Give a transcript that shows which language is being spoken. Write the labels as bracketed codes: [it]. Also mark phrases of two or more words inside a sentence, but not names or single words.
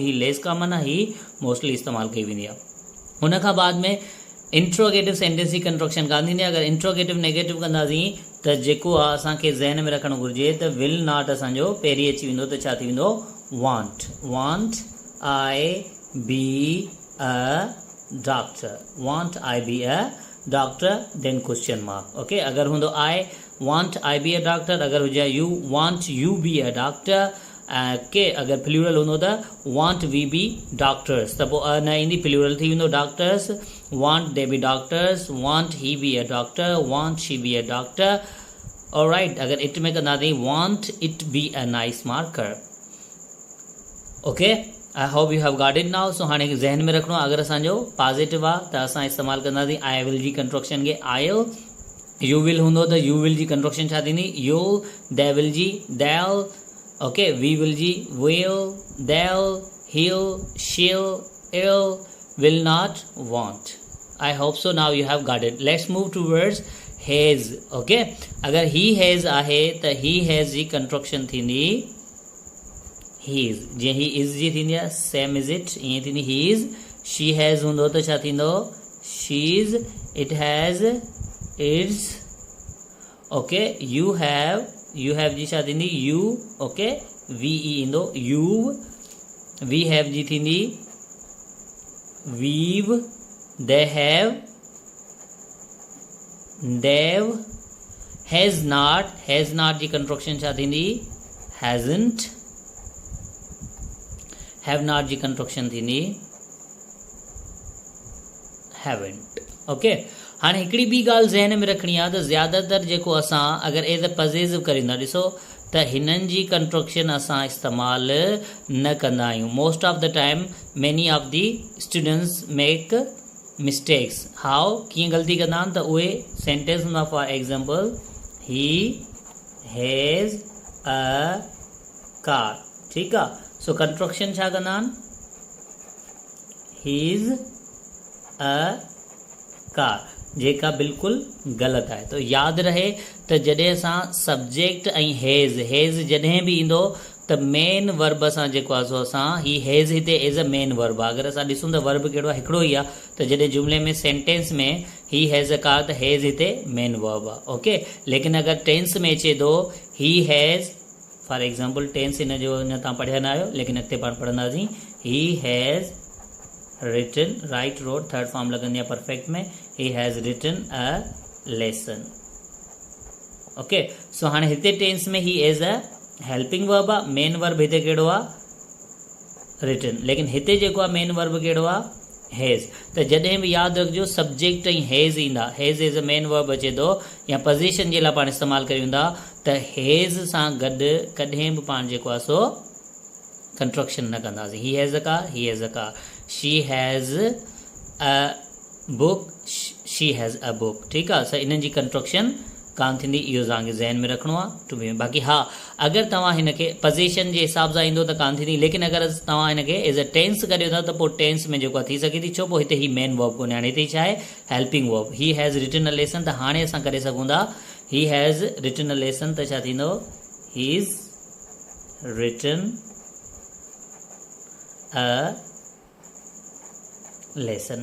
[sd] ही [en] less common [sd] आहे, ही मोस्टली इस्तेमालु कई वेंदी आहे. हुन खां बाद में [en] interrogative sentence [sd] जी कंस्ट्रक्शन कान थींदी आहे. अगरि [en] interrogative negative [sd] कंदासीं त जेको आहे असांखे ज़हन में रखणु घुरिजे त [en] will not [sd] असांजो पहिरीं अची वेंदो. त छा थी वेंदो? [en] Won't I be a doctor. Won't I be a doctor then question mark. ओके, [sd] अगर हूंदो [en] I won't I be a doctor, [sd] अगर हुजे [en] you won't you be a doctor [sd] के अगर प्लूरल हूंदो त [en] won't we be doctors, [sd] त पोइ न ईंदी, प्लूरल थी वेंदो डॉक्टर्स. [en] Won't they be doctors, won't he be a doctor, won't she be a doctor. ऑलराइट, [sd] अगर इट में कंदासीं [en] won't it be a nice marker. Okay, I hope you have got it now. [sd] सो हाणे ज़हन में रखणो आहे, अगर असांजो पॉजिटिव आहे त असां इस्तेमालु कंदासीं [en] I will [sd] जी कंस्ट्रक्शन खे आयो. [en] you will [sd] हूंदो त [en] you will [sd] जी कंस्ट्रक्शन छा थींदी, यू. [en] they will जी देल. Okay, we will ji will, they'll, he'll, she'll, it'll, will not, want. I hope so now you have got it. Let's move towards has. Okay, अगर he has [sd] आहे त [en] he has [sd] जी construction थींदी [en] his. [sd] जे [en] he is [sd] जी थींदी आहे [en] same is it [sd] ईअं थींदी his. [en] she has [sd] हूंदो त छा थींदो she's. [en] it has its. Okay, you have [sd] जी छा थींदी [en] you. okay, we [sd] ई ईंदो [en] you. we have [sd] जी थींदी [en] वीव. They have they've. has not [sd] जी कंस्ट्रक्शन छा थींदी [en] हैज़न्ट. have not [sd] जी कंस्ट्रक्शन थींदी [en] हैवंट. [sd] ओके, हाणे हिकिड़ी ॿी ॻाल्हि ज़हन में रखणी आहे त ज़्यादातर जेको असां अगरि [en] as a positive [sd] करींदा, ॾिसो त हिननि जी कंस्ट्रक्शन असां इस्तेमालु न कंदा आहियूं. [en] Most of the time many of the students make mistakes. हाउ, [sd] कीअं ग़लती कंदा आहिनि त उहे सेंटेंस हूंदा, [en] For example he has a car. [sd] ठीकु आहे, [en] so construction [sd] छा कंदा आहिनि [en] he's a car, [sd] जेका बिल्कुलु ग़लति आहे. तो यादि रहे त जॾहिं असां सब्जेक्ट ऐं हैज़ जॾहिं बि ईंदो त [en] main verb [sd] असां जेको आहे सो असां [en] he has [sd] हिते [en] as a main verb [sd] आहे. अगरि असां ॾिसूं त वर्ब कहिड़ो आहे, हिकिड़ो ई आहे. त जॾहिं जुमिले में सेंटेंस में [en] he has a car [sd] त हैज़ हिते [en] main verb [sd] आहे. ओके, लेकिन अगरि टेंस में अचे थो [en] he has, for example tense [sd] हिन जो अञा तव्हां पढ़िया न आहियो, लेकिन अॻिते पाण पढ़ंदासीं. [en] he has written, right, wrote, third form [sd] लगंदी आहे परफेक्ट में. [en] he has written a lesson. okay, so [sd] हाणे हिते टेंस में [en] he as a helping verb आहे. main verb [sd] हिते कहिड़ो आहे रिटन, लेकिन हिते जेको आहे [en] main verb [sd] कहिड़ो आहे हैज़. त जॾहिं बि यादि रखिजो सब्जेक्ट ऐं हैज़ ईंदा, [en] has as a main verb [sd] अचे थो या पोज़ीशन जे लाइ पाण इस्तेमालु कयूं था त हैज़ सां गॾु कॾहिं बि पाण जेको आहे सो कंस्ट्रक्शन न कंदासीं. [en] He has a car, he has a car. She has a book, she has a book. [sd] ठीकु आहे, सो इन्हनि जी कंस्ट्रक्शन कान थींदी. इहो तव्हांखे ज़हन में रखिणो आहे [en] to be. [sd] बाक़ी हा, अगरि तव्हां हिनखे पोज़ीशन जे हिसाब सां ईंदो त कान थींदी, लेकिन अगरि तव्हां हिनखे [en] as a tense [sd] करियो था त पोइ टेंस में जेको आहे थी सघे थी. छो पोइ हिते [en] he main verb [sd] कोन्हे, हाणे हिते छा आहे [en] helping verb. he has written a lesson, [sd] त हाणे असां करे सघूं था [en] he has written a lesson, [sd] त छा थींदो [en] he is written a lesson.